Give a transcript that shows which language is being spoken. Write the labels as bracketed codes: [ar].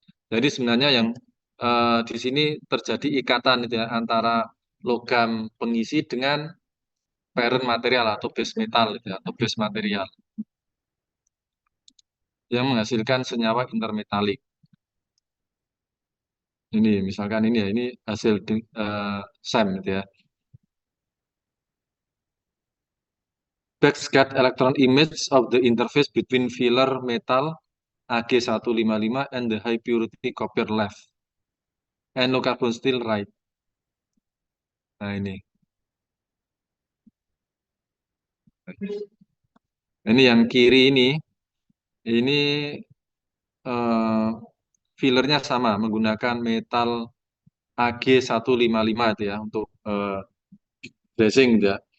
[id] Jadi sebenarnya yang di sini terjadi ikatan itu ya, antara logam pengisi dengan parent material atau base metal itu ya, atau base material yang menghasilkan senyawa intermetalik. Ini misalkan ini ya, ini hasil SEM gitu ya. [en] Backscatter electron image of the interface between filler metal Ag155 and the high purity copper left and low carbon steel right. [id] Nah ini yang kiri ini eh, fillernya sama menggunakan metal Ag155 itu ya untuk bracing ya.